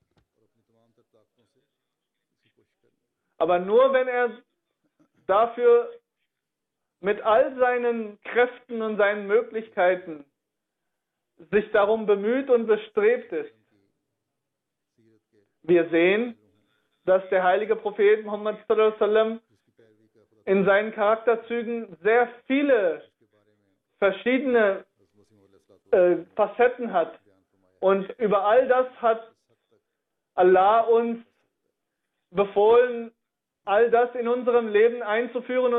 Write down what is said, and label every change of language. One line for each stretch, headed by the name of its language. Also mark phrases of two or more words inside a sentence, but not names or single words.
German: Aber nur wenn er dafür mit all seinen Kräften und seinen Möglichkeiten sich darum bemüht und bestrebt ist. Wir sehen, dass der heilige Prophet Muhammad
Arabic: صلى الله عليه وسلم
German: in seinen Charakterzügen sehr viele verschiedene Facetten hat. Und über all das hat Allah uns befohlen, all das in unserem Leben einzuführen.